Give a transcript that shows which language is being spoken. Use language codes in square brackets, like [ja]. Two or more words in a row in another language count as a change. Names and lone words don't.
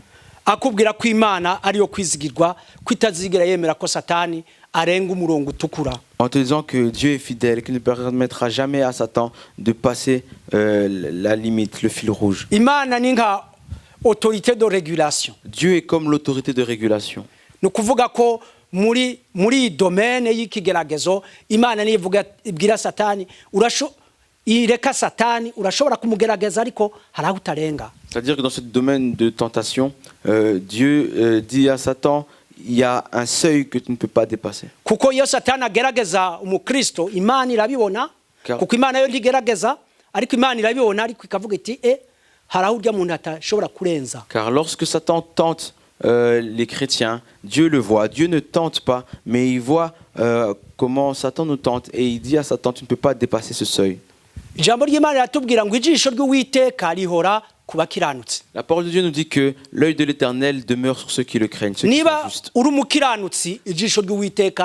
[fr] En te disant que Dieu est fidèle, qu'il ne permettra jamais à Satan de passer la limite, le fil rouge. Dieu est comme l'autorité de régulation. [rw] muri domaine y'ikigeragezo Imana nivuga ibwira Satani ireka Satani urashobora kumugerageza ariko haraho utarenga. [fr] C'est-à-dire que dans ce domaine de tentation, Dieu dit à Satan, il y a un seuil que tu ne peux pas dépasser. [rw] Kuko iyo Satani agerageza umukristo Imana irabibona kuko Imana yo ntigerageza ariko Imana irabibona ariko ikavuga iti haraho urya muntu atashobora kurenza. [fr] Car lorsque Satan tente les chrétiens, Dieu le voit. Dieu ne tente pas, mais il voit comment Satan nous tente et il dit à Satan, tu ne peux pas dépasser ce seuil. La parole de Dieu nous dit que l'œil de l'Éternel demeure sur ceux qui le craignent, ceux qui sont justes.